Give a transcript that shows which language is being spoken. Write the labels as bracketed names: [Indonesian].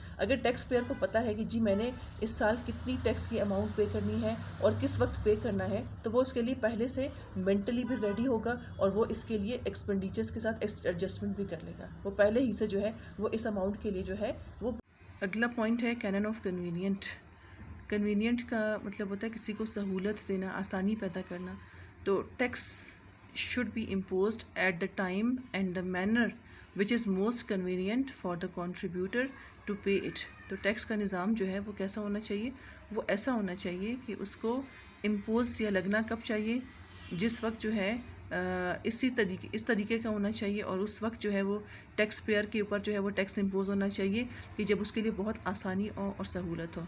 [Urdu] اگر tax pair کو پتہ ہے کہ جی میں نے اس سال کتنی ٹیکس کی اماؤنٹ پے کرنی ہے اور کس وقت پے کرنا ہے تو وہ اس کے لیے پہلے سے مینٹلی بھی ریڈی ہوگا اور وہ اس کے لیے ایکسپینڈیچرس کے ساتھ ایڈجسٹمنٹ بھی کر لے گا. وہ پہلے ہی سے جو ہے وہ اس اماؤنٹ کے لیے جو ہے وہ. اگلا پوائنٹ ہے کینن آف کنوینئنٹ. کنوینئنٹ کا مطلب ہوتا ہے کسی کو سہولت دینا, آسانی پیدا کرنا. تو tax [English] should be imposed at the time and the manner which is most convenient for the contributor to pay it. [Urdu] تو ٹیکس کا نظام جو ہے وہ کیسا ہونا چاہیے؟ وہ ایسا ہونا چاہیے کہ اس کو امپوز یا لگنا کب چاہیے؟ جس وقت جو ہے اس طریقے کا ہونا چاہیے, اور اس وقت جو ہے وہ ٹیکس پیئر کے اوپر جو ہے وہ ٹیکس امپوز ہونا چاہیے کہ جب اس کے لیے بہت آسانی اور سہولت ہو.